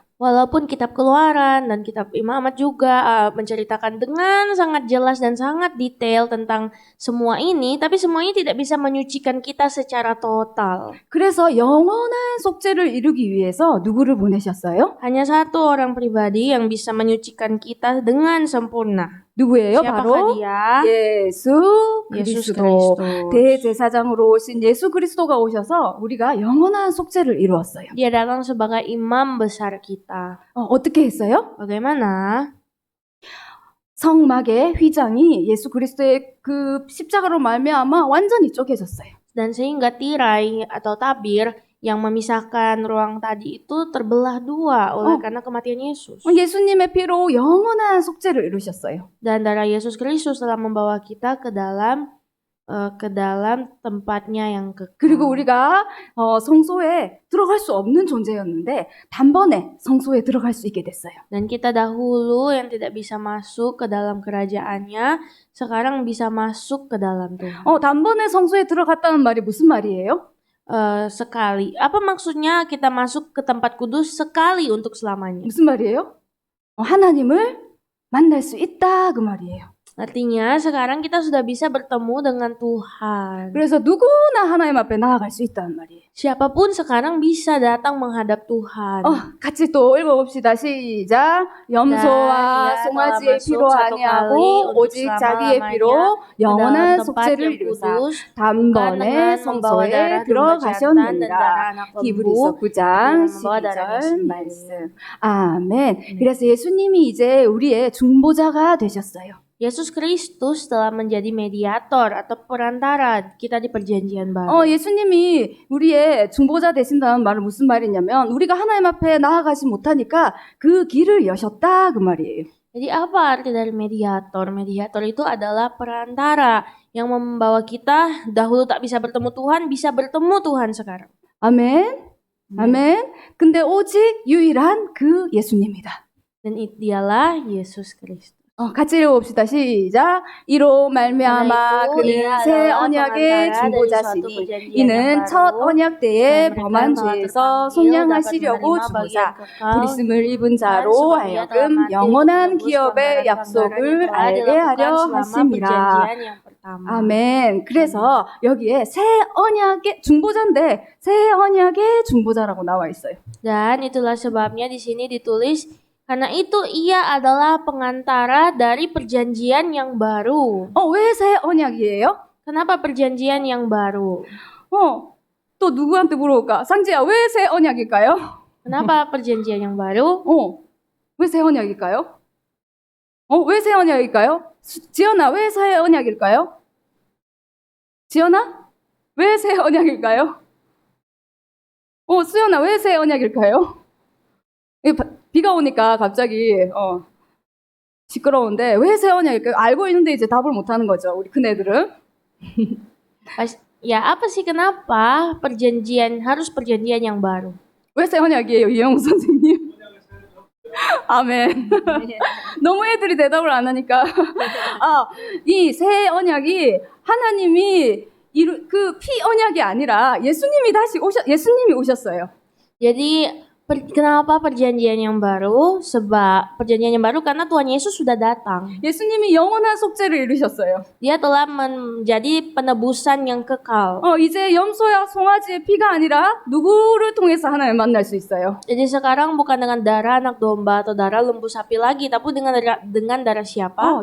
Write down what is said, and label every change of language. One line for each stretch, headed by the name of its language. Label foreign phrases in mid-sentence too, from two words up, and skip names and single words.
Indonesian: Walaupun kitab Keluaran dan kitab Imamat juga menceritakan dengan sangat jelas dan sangat detail tentang semua ini, tapi semua ini tidak bisa menyucikan kita secara total.
Korean: 그래서 영원한 속죄를 이루기 위해서 누구를 보내셨어요?
Indonesian: Hanya satu orang pribadi yang bisa menyucikan kita dengan sempurna.
Korean: 누구예요?
Indonesian: Siapakah
Korean: 바로
Indonesian: dia?
Korean: 예수
Indonesian: Yesus
Korean: 그리스도.
Indonesian: Kristus.
Korean: 대제사장으로 오신 예수 그리스도가 오셔서 우리가 영원한 속죄를 이루었어요.
Indonesian: Dia datang sebagai imam besar kita.
Korean: 어떻게 했어요?
Indonesian: Bagaimana?
Korean: 성막의 휘장이 예수 그리스도의 그 십자가로 말미암아 완전히 쪼개졌어요.
Indonesian: Dan sehingga tirai atau tabir yang memisahkan ruang tadi itu terbelah dua oleh karena kematian Yesus.
Korean: 예수님의 피로 영원한 속죄를 이루셨어요.
Indonesian: Dan darah Yesus Kristus telah membawa kita ke dalam tempatnya yang kekal.
Korean: 그리고 우리가 성소에 들어갈 수 없는 존재였는데 단번에 성소에 들어갈 수 있게 됐어요.
Indonesian: Dan kita dahulu yang tidak bisa masuk ke dalam kerajaannya, sekarang bisa masuk ke dalam Tuhan.
Korean: 단번에 성소에 들어갔다는 말이 무슨 말이에요?
Indonesian: Sekali. Apa maksudnya kita masuk ke tempat kudus sekali untuk selamanya?
Korean: 무슨 말이에요? 하나님을 만날 수 있다 그 말이에요.
Indonesian: Artinya sekarang kita sudah bisa bertemu dengan Tuhan.
Korean: 그래서 누구나 하나님 앞에 나아갈 수 있다는 말이에요.
Indonesian: Siapapun sekarang bisa datang menghadap Tuhan.
Korean: 같이 또 읽어봅시다. 시작. 염소와 야, 송아지의 다음은 피로 속 아니하고 사토칼리, 오직
Indonesian: untuk
Korean: 자기의
Indonesian: selama-lamanya
Korean: 피로
Indonesian: ke
Korean: 영원한
Indonesian: dalam tempat
Korean: 속죄를
Indonesian: yang
Korean: 이루사
Indonesian: kudus, bukan
Korean: 단번에
Indonesian: dengan membawa
Korean: 성소에
Indonesian: darah domba jantan dan
Korean: 들어가셨느니라.
Indonesian: darah anak
Korean: 히브리서
Indonesian: lembu,
Korean: 9장
Indonesian: dengan membawa darahnya
Korean: 12절
Indonesian: sendiri.
Korean: 말씀. 아멘. 그래서 예수님이 이제 우리의 중보자가 되셨어요.
Indonesian: Yesus Kristus telah menjadi mediator atau perantara kita di perjanjian baru.
Korean: 예수님이 우리의 중보자 되신다는 말은 무슨 말이냐면 우리가 하나님 앞에 나아가지 못하니까 그 길을 여셨다 그 말이에요.
Indonesian: Jadi apa arti dari mediator? Mediator itu adalah perantara yang membawa kita dahulu tak bisa bertemu Tuhan, bisa bertemu Tuhan sekarang.
Korean: 아멘. 아멘. 근데 오직 유일한 그 예수님이다.
Indonesian: Dan dialah Yesus Kristus.
Korean: 같이 읽어봅시다. 시작. 이로 말미암아 그는 새 언약의 중보자시니 이는 첫 언약 때에 범한 죄에서 속량하시려고 중보자 부르심을 입은 자로 하여금 영원한 기업의 약속을 알게 하려 하심이라. 아멘. 그래서 여기에 새 언약의 중보자인데 새 언약의 중보자라고 나와 있어요.
Indonesian: Dan itulah sebabnya di sini ditulis karena itu ia adalah pengantara dari perjanjian yang baru.
Korean: 왜 새 언약이에요?
Indonesian: Kenapa perjanjian yang baru?
Korean: 또 누구한테 물어볼까? 상지야, 왜 새 언약일까요?
Indonesian: Kenapa perjanjian yang baru?
Korean: 왜 새 언약일까요? 왜 새 언약일까요? 지연아, 왜 새 언약일까요? 지연아? 왜 새 언약일까요? 수연아, 왜 새 언약일까요? 비가 오니까 갑자기 시끄러운데 왜 새 언약일까요? 알고 있는데 이제 답을 못하는 거죠, 우리 큰애들은.
Indonesian: Ya, apa sih kenapa harus perjanjian yang baru?
Korean: 왜 새 언약이에요, 이영우 선생님? 아멘. 너무 애들이 대답을 안 하니까. 이 새 언약이 하나님이 그 피 언약이 아니라 예수님이 오셨어요.
Indonesian: Jadi kenapa perjanjian yang baru? Sebab perjanjian yang baru karena Tuhan Yesus sudah datang.
Korean: 예수님이 영원한 속죄를 이루셨어요.
Indonesian: Dia telah menjadi penebusan yang kekal.
Korean: 이제 염소야 송아지의 피가 아니라 누구를 통해서 하나님을 만날 수 있어요?
Indonesian: Jadi sekarang bukan dengan darah anak domba atau darah lembu sapi lagi, tapi dengan darah siapa?